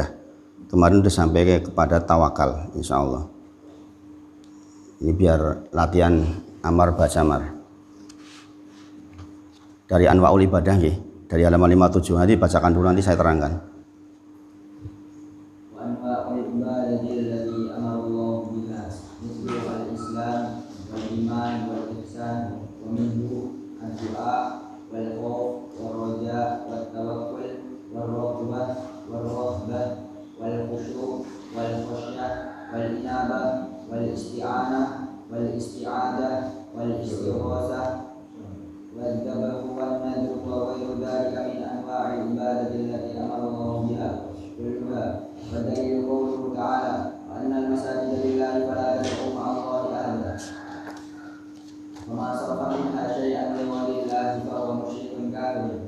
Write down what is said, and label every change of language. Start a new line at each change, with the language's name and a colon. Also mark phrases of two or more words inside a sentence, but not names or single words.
Indonesian: Kemarin sudah sampai kepada tawakal
Arabic: إن شاء الله.
Indonesian: Ini biar latihan amar bacamar. Dari
Arabic: أنواع العبادة
Indonesian: ya, dari halaman 57 nanti bacakan dulu, nanti saya terangkan.
Arabic: أنواع العبادة التي أمر الله بها مثل الإسلام والإيمان والإحسان و ومنه الدعاء والخوف والرجاء والتوكل والرغبة والرهبة والخشوع والخشية والإنابة والاستعانة والاستعاذة والاستغاثة والذبح والنذر وغير ذلك من أنواع العبادة التي أمر الله بها كلها. ودليل قوله تعالى وأن المساجد لله فلا تدعوا مع الله أحدا وما صرف منها شيئا لغير الله فهو مشرك كافر.